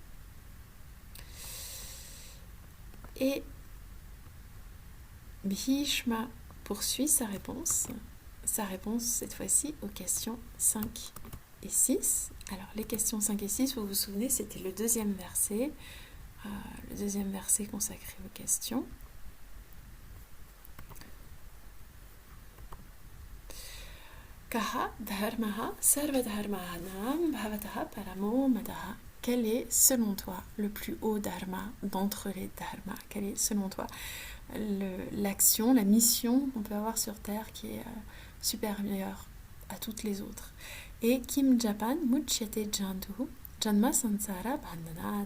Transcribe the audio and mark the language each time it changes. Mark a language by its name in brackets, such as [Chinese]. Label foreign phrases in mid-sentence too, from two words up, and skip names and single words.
[French] Et Bhishma poursuit sa réponse cette fois-ci aux questions 5 et 6. Alors les questions 5 et 6, vous vous souvenez, c'était le deuxième verset consacré aux questions. [Sanskrit] कः धर्मः सर्वधर्माणां भवतः परमो मतः. [French] Quel est, selon toi, le plus haut dharma d'entre les dharmas? Quelle est, selon toi, l'action, la mission qu'on peut avoir sur Terre qui est supérieure à toutes les autres? [Sanskrit] Et किं जपन् मुच्यते जन्तुः जन्म संसार बन्धनात्.